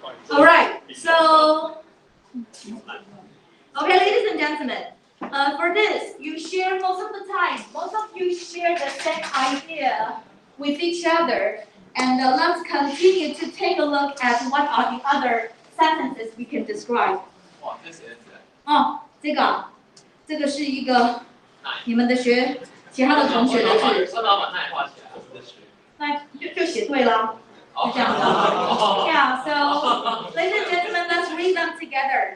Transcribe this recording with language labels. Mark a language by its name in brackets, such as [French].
[English] All right, so, okay, ladies and gentlemen, for this, you share most of the time, most of you share the same idea with each other, and let's continue to take a look at what are the other sentences we can describe. [Chinese] 哇，这写的哦，这个是一个你们的其他的同学的字，我老板那也画起来，那就写对了。这样子。 [English] Yeah, so ladies and gentlemen, let's read them together.